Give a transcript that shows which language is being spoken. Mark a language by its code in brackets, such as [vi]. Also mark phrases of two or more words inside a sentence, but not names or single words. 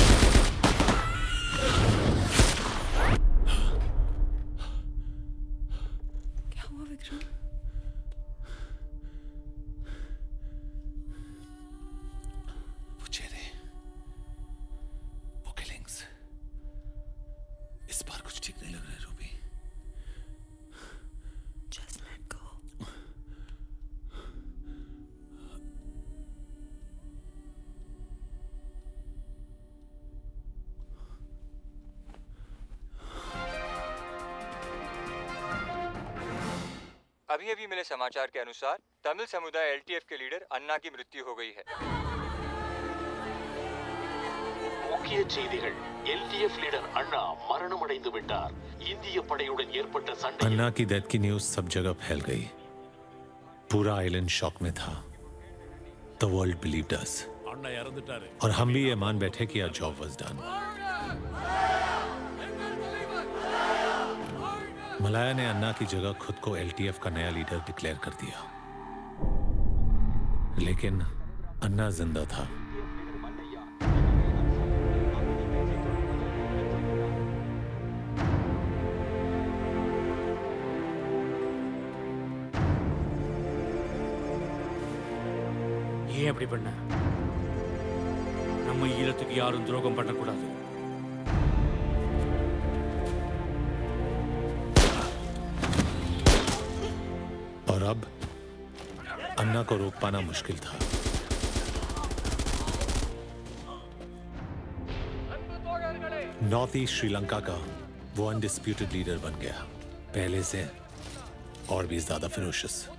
[hi] क्या हुआ विक्रम? वो चेहरे, वो किलिंग्स, इस बार कुछ ठीक नहीं लग रहा है रूबी। [en] Just let go. [hi] अभी अभी मिले समाचार के अनुसार तमिल समुदाय एलटीएफ के लीडर अन्ना की मृत्यु हो गई है। [ta] முக்கிய செய்திகள். LTF லீடர் அண்ணா மரணமடைந்து விட்டார். இந்திய படையுடன் ஏற்பட்ட சண்டை. [hi] अन्ना की डेथ की न्यूज सब जगह फैल गई। पूरा आइलैंड शॉक में था। [en] The world believed us. [ta] அண்ணா இறந்துட்டாரு. [hi] और हम भी ये मान बैठे कि [en] our job was done. [hi] मलाया ने अन्ना की जगह खुद को LTF का नया लीडर डिक्लेयर कर दिया, लेकिन अन्ना जिंदा था। [ta] ஏன் அப்படி பண்ண? நம்ம ஈழத்துக்கு யாரும் துரோகம் பண்ணக்கூடாது. [hi] और अब अन्ना को रोक पाना मुश्किल था। नॉर्थ ईस्ट श्रीलंका का वो [en] undisputed leader [hi] बन गया, पहले से और भी ज्यादा फिरोशियस।